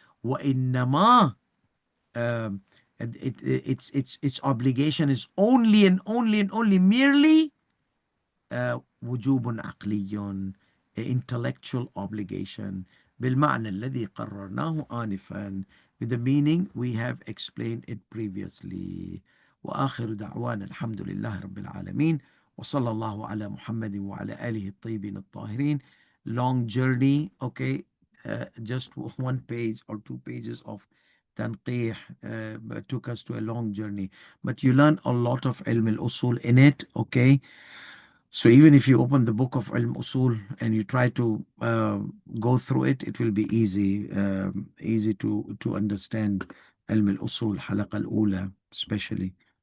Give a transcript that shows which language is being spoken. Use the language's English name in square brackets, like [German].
[English] وإنما its obligation is only and only and only merely [Arabic] وجوب عقلي, [English] intellectual obligation, [Arabic] بالمعنى الذي قررناه آنفا, [English] with the meaning we have explained it previously. [Arabic] وآخر دعوانا الحمد لله رب العالمين وصلى الله على محمد وعلى آله الطيبين الطاهرين. [English] Long journey, okay, just one page or two pages of Tanqeeh took us to a long journey, but you learn a lot of ilm al-usul in it, okay. So even if you open the book of Ilm Usul and you try to go through it, it will be easy to understand Ilm al-Usul, Halaq al-Ula especially.